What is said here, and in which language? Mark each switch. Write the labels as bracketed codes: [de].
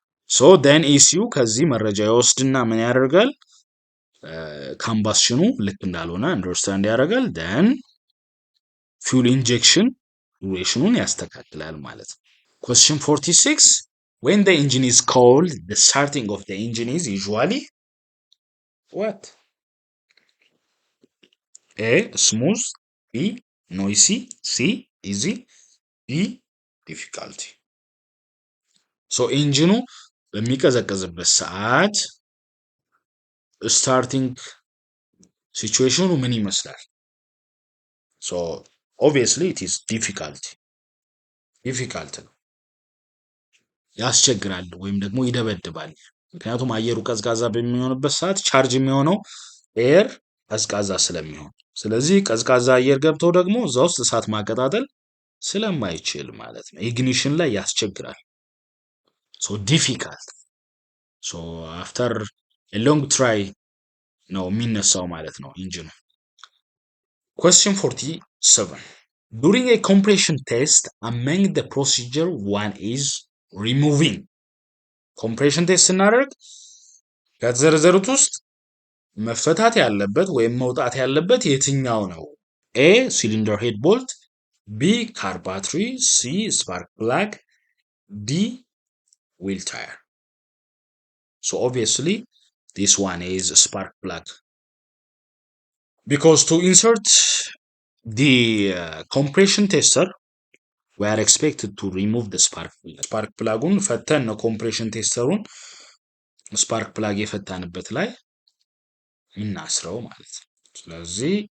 [en] so then [am] ECU ከዚህ መረጃ ይወስድና ምን ያደርጋል? ካምባስሽኑ ልክ እንዳልሆነ አንደርስታንድ ያደርጋል። [en] then fuel injection [am] ዱሬሽኑን ያስተካክላል ማለት ነው። [en] question 46, when the engine is cold, the starting of the engine is usually what? A, smooth, B, noisy, C, easy, D, difficulty. [am] so ኢንጂኑ በሚቀዘቅዝበት ሰዓት ስታርቲንግ ሲቹዌሽኑ ምን ይመስላል? [en] so obviously it is difficult [am] ነው፣ ያስቸግራል ወይም ደግሞ ይደበድባል። ምክንያቱም አየሩ ቀዝቃዛ በሚሆንበት ሰዓት ቻርጅ የሚሆነው ኤር ቀዝቃዛ ስለሚሆን፣ ስለዚህ ቀዝቃዛ አየር ገብተው ደግሞ እዛ ውስጥ እሳት ማቀጣጠል ስለማይችል ማለት ነው ኢግኒሽን ላይ ያስቸግራል። [en] so difficult. so after a long try [am] ነው የሚነሳው ማለት ነው ኢንጂኑ። [en] question 47, during a compression test, among the procedure one is removing. [am] compression test ስናደርግ ከተዘረዘሩት ውስጥ መፈታት ያለበት ወይም መውጣት ያለበት የትኛው ነው? [en] A, cylinder head bolt, B, car battery, C, spark plug, D, wheel tire. so obviously this one is spark plug, because to insert the compression tester we are expected to remove the spark plug [am] ፈተን ነው compression testerውን spark plug የፈታንበት ላይ እናስረው ማለት ነው። ስለዚህ